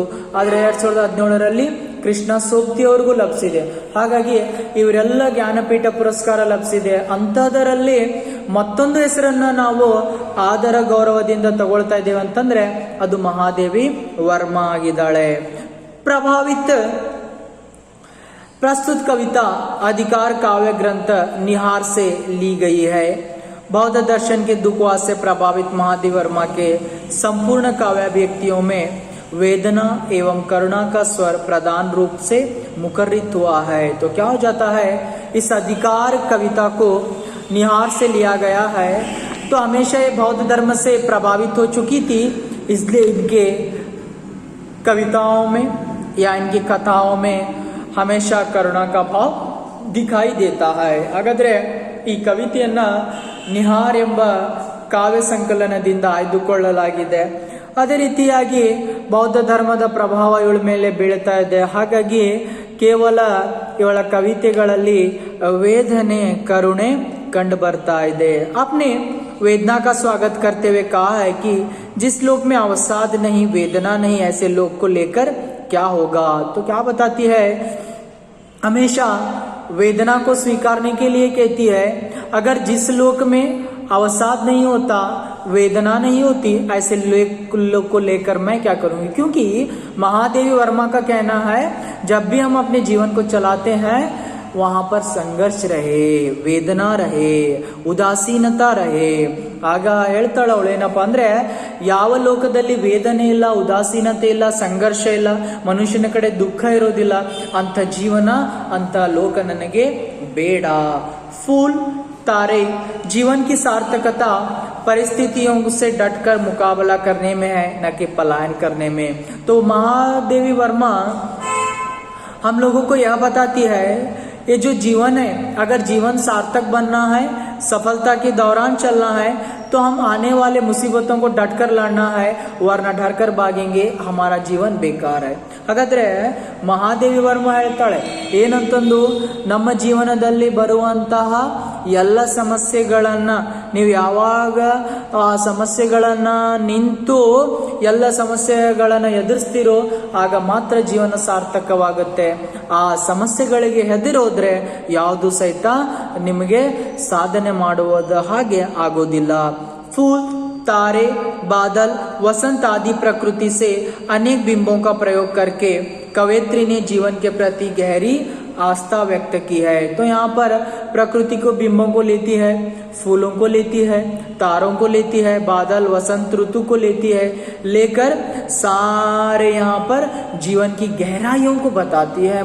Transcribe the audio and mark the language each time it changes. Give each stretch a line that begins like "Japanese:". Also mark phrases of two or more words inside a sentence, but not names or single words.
Kannada: ಆದರೆ 2017ರಲ್ಲಿ ಕೃಷ್ಣ ಸೋಬ್ತಿ ಅವ್ರಿಗೂ ಲಭಿಸಿದೆ। ಹಾಗಾಗಿ ಇವರೆಲ್ಲ ಜ್ಞಾನಪೀಠ ಪುರಸ್ಕಾರ ಲಭಿಸಿದೆ। ಅಂಥದರಲ್ಲಿ ಮತ್ತೊಂದು ಹೆಸರನ್ನ ನಾವು ಆದರ ಗೌರವದಿಂದ ತಗೊಳ್ತಾ ಇದ್ದೇವೆ ಅಂತಂದ್ರೆ ಅದು ಮಹಾದೇವಿ ವರ್ಮಾ ಆಗಿದ್ದಾಳೆ।
Hindi: प्रभावित प्रस्तुत कविता अधिकार काव्य ग्रंथ निहार से ली गई है। बौद्ध दर्शन के दुखवास से प्रभावित महादेवी वर्मा के संपूर्ण काव्याभिव्यक्तियों में वेदना एवं करुणा का स्वर प्रधान रूप से मुखरित हुआ है। तो क्या हो जाता है, इस अधिकार कविता को निहार से लिया गया है। तो हमेशा ये बौद्ध धर्म से प्रभावित हो चुकी थी, इसलिए इनके कविताओं में या इनकी कथाओं में हमेशा करुणा का भाव दिखाई देता है।
Kannada: ಹಾಗಾದ್ರೆ ಈ ಕವಿತೆಯನ್ನ ನಿಹಾರ್ ಎಂಬ ಕಾವ್ಯ ಸಂಕಲನದಿಂದ ಆಯ್ದುಕೊಳ್ಳಲಾಗಿದೆ। ಅದೇ ರೀತಿಯಾಗಿ ಬೌದ್ಧ ಧರ್ಮದ ಪ್ರಭಾವ ಇವಳ ಮೇಲೆ ಬೀಳ್ತಾ ಇದೆ। ಹಾಗಾಗಿ ಕೇವಲ ಇವಳ ಕವಿತೆಗಳಲ್ಲಿ ವೇದನೆ, ಕರುಣೆ कंड बरता है।
Hindi: आपने वेदना का स्वागत करते हुए कहा है कि जिस लोक में अवसाद नहीं, वेदना नहीं, ऐसे लोग को लेकर क्या होगा। तो क्या बताती है, हमेशा वेदना को स्वीकारने के लिए कहती है, अगर जिस लोक में अवसाद नहीं होता, वेदना नहीं होती, ऐसे लोक को लेकर मैं क्या करूंगी। क्योंकि महादेवी वर्मा का कहना है, जब भी हम अपने जीवन को चलाते हैं वहां पर संघर्ष रहे, ವೇದನಾ रहे, ಉದಾಸೀನತಾ रहे।
Kannada: ಆಗ ಹೇಳ್ತಾಳ ಅವಳೇನಪ್ಪ ಅಂದ್ರೆ, ಯಾವ ಲೋಕದಲ್ಲಿ ವೇದನೆ ಇಲ್ಲ, ಉದಾಸೀನತೆ ಇಲ್ಲ, ಸಂಘರ್ಷ ಇಲ್ಲ, ಮನುಷ್ಯನ ಕಡೆ ದುಃಖ ಇರೋದಿಲ್ಲ, ಅಂತ ಜೀವನ ಅಂತ ಲೋಕ ನನಗೆ ಬೇಡ।
Hindi: फूल तारे जीवन की सार्थकता परिस्थितियों से डटकर मुकाबला करने में है, न कि पलायन करने में। तो महादेवी वर्मा हम लोगों को यह बताती है, ये जो जीवन है, अगर जीवन सार्थक बनना है, सफलता के दौरान चलना है, तो हम आने वाले मुसीबतों को डटकर लड़ना है, वरना डरकर भागेंगे हमारा जीवन बेकार है।
Kannada: ಹಾಗಾದ್ರೆ ಮಹಾದೇವಿ ವರ್ಮ ಹೇಳ್ತಾಳೆ ಏನಂತಂದು, ನಮ್ಮ ಜೀವನದಲ್ಲಿ ಬರುವಂತಹ ಎಲ್ಲ ಸಮಸ್ಯೆಗಳನ್ನ ನೀವು ಯಾವಾಗ ಆ ಸಮಸ್ಯೆಗಳನ್ನ ನಿಂತು ಎಲ್ಲ ಸಮಸ್ಯೆಗಳನ್ನ ಎದುರಿಸ್ತಿರೋ ಆಗ ಮಾತ್ರ ಜೀವನ ಸಾರ್ಥಕವಾಗುತ್ತೆ। ಆ ಸಮಸ್ಯೆಗಳಿಗೆ ಹೆದರೋದ್ರೆ ಯಾವುದು ಸಹಿತ ನಿಮಗೆ ಸಾಧನೆ ಮಾಡುವುದ ಹಾಗೆ ಆಗೋದಿಲ್ಲ।
Hindi: फूल, तारे, बादल, वसंत आदि प्रकृति से अनेक बिंबों का प्रयोग करके कवयित्री ने जीवन के प्रति गहरी आस्था व्यक्त की है। तो यहाँ पर प्रकृति को बिंबों को लेती है, फूलों को लेती है, तारों को लेती है, बादल वसंत ऋतु को लेती है, लेकर सारे यहाँ पर जीवन की गहराइयों को बताती है।